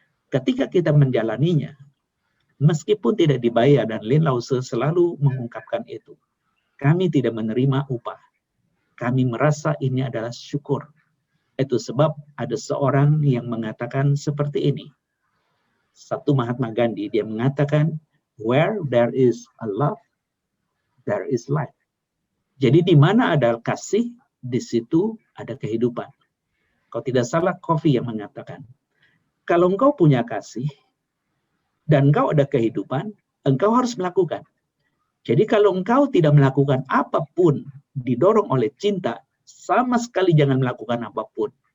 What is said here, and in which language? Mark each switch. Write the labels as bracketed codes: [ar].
[id] Ketika kita menjalaninya, meskipun tidak dibayar, dan Lin Lause selalu mengungkapkan itu, kami tidak menerima upah. Kami merasa ini adalah syukur. Itu sebab ada seorang yang mengatakan seperti ini. Satu Mahatma Gandhi, dia mengatakan, [en] where there is a love, there is life. [id] Jadi di mana ada kasih, di situ ada kehidupan. Kalau tidak salah, Kofi yang mengatakan, kalau engkau punya kasih, dan engkau ada kehidupan, engkau harus melakukan. Jadi kalau engkau tidak melakukan apapun, didorong oleh cinta, sama sekali jangan melakukan apapun.